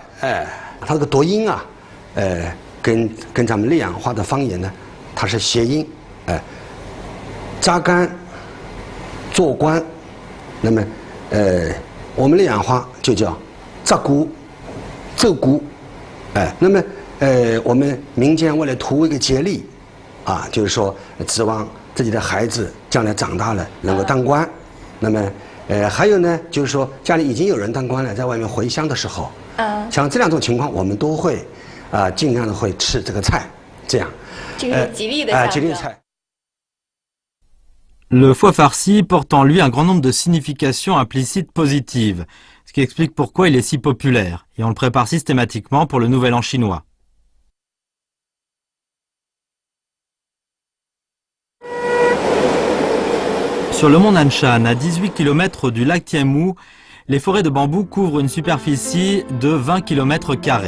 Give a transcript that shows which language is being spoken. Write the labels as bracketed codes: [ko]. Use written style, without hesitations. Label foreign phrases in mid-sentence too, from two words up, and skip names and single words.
[zh] 它这个读音啊，跟咱们溧阳话的方言呢，它是谐音，扎干，做官，那么我们溧阳话就叫扎姑，奏姑，那么我们民间为了图一个节力，啊，就是说指望。自己的孩子将来长大了能够当官，那么还有呢，就是说家里已经有人当官了，在外面回乡的时候，像这2种情况，我们都会尽量的会吃这个菜，这样。这个是吉利的象征。吉利菜。 [fr] Le foie farci porte en lui un grand nombre de significations implicites positives, ce qui explique pourquoi il est si populaire, et on le prépare systématiquement pour le Nouvel An chinois. Sur le mont Nanshan, à 18 km du lac Tianmu, les forêts de bambou couvrent une superficie de 20 km².